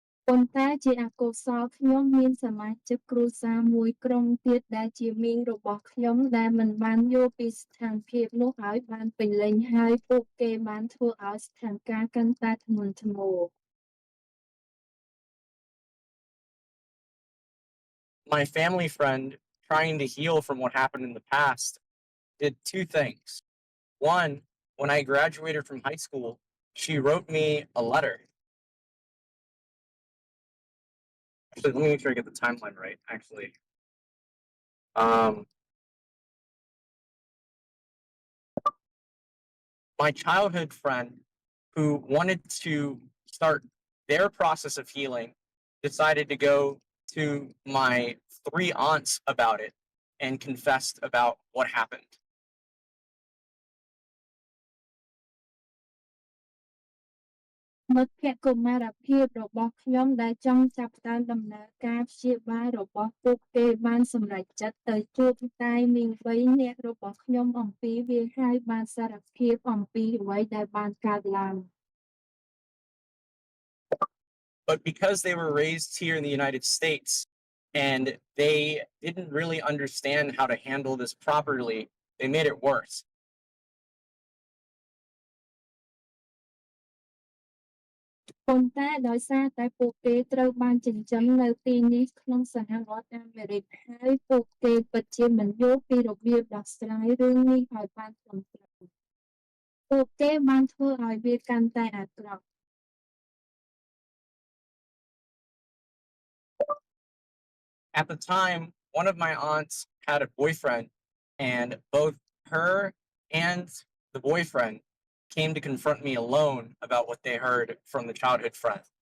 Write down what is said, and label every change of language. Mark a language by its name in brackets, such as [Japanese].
[Khmer] ប៉ុន្តែជាអកុសលខ្ញុំមានសមាជិកគ្រួសារមួយក្រុមទៀតដែលជាមីងរបស់ខ្ញុំដែលមិនបានយល់ពីស្ថានភាពនោះឲ្យបានពេញលេញហើយពួកគេបានធ្វើឲ្យស្ថានការណ៍កាន់តែធ្ងន់ធ្ងរ [English] My family friend, trying to heal from what happened in the past, did two things. One, when I graduated from high school, she wrote me a letter. Actually, let me make sure I get the timeline right. Actually, my childhood friend who wanted to start their process of healing decided to go to my 3 aunts about it and confessed about what happened. [Khmer] មិត្តភក្តិកុមារភាពរបស់ខ្ញុំដែលចង់ចាប់ផ្ដើមដំណើរការព្យាបាលរបស់ពួកគេបានសម្រេចចិត្តទៅជួបតែមីង3នាក់របស់ខ្ញុំអំពីវាហើយបានសារភាពអំពីអ្វីដែលបានកើតឡើង [English] But because they were raised here in the United States and they didn't really understand how to handle this properly, they made it worse. [Khmer] ប៉ុន្តែដោយសារតែពួកគេត្រូវបានចិញ្ចឹមនៅទីនេះក្នុងសហរដ្ឋអាមេរិកហើយពួកគេពិតជាមិនយល់ពីរបៀបដោះស្រាយរឿងនេះឲ្យបានត្រឹមត្រូវពួកគេបានធ្វើឲ្យវាកាន់តែអាក្រក់ [English] At the time, one of my aunts had a boyfriend, and both her and the boyfriend came to confront me alone about what they heard from the childhood friend.